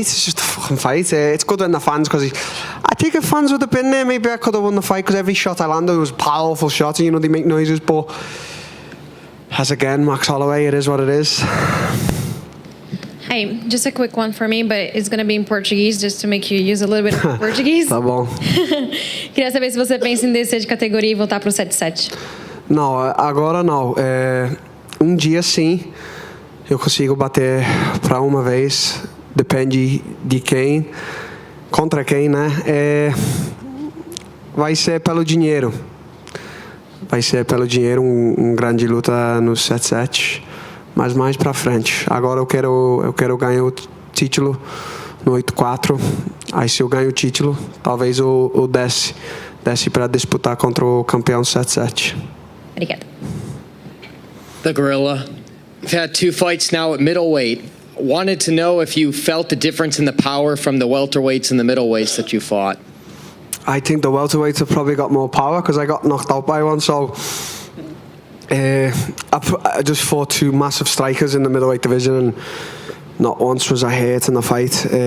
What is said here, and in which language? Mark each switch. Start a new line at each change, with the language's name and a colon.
English: It's just a fucking fight. It's good in the fans, because I think if fans would have been there, maybe I could have won the fight, because every shot I landed was powerful shots. They make noises. But as again, Max Holloway, it is what it is. Hi, just a quick one for me, but it's going to be in Portuguese, just to make you use a little bit of Portuguese.
Portuguese: Tá bom. Queria saber se você pensa em descer de categoria e voltar pro 7-7. Não, agora não. Dia sim, eu consigo bater para uma vez. Depende de quem, contra quem, né? Vai ser pelo dinheiro. Vai ser pelo dinheiro grande luta no 7-7. Mas mais pra frente. Agora eu quero ganhar o título no 8-4. Aí se eu ganho o título, talvez eu desce para disputar contra o campeão 7-7. Obrigada.
English: The Gorilla. You've had 2 fights now at middleweight. Wanted to know if you felt the difference in the power from the welterweights and the middleweights that you fought. I think the welterweights have probably got more power, because I got knocked out by one, so I just fought 2 massive strikers in the middleweight division, and not once was I hurt in the fight.